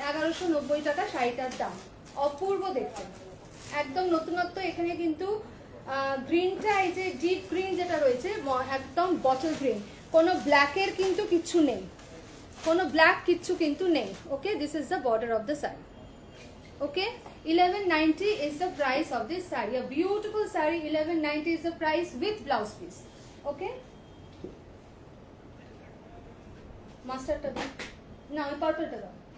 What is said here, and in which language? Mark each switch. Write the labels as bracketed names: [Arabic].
[Bangla] 1190 টাকা শাড়িটার দাম। অপূর্ব দেখতে, একদম নতুনত্ব। এখানে কিন্তু গ্রিনটা, এই যে ডিপ গ্রিন যেটা রয়েছে, একদম বটল গ্রিন, কোনো ব্ল্যাকের কিন্তু কিচ্ছু নেই, কোনো ব্ল্যাক কিচ্ছু কিন্তু নেই। [English] Okay, this is the border of the sari. ওকে, 1190 is the price of this saree. A beautiful saree, 1190 is the price with blouse piece. [Bangla] Okay, মাস্টারটা দাও না, আমি পার্পলটা দাও।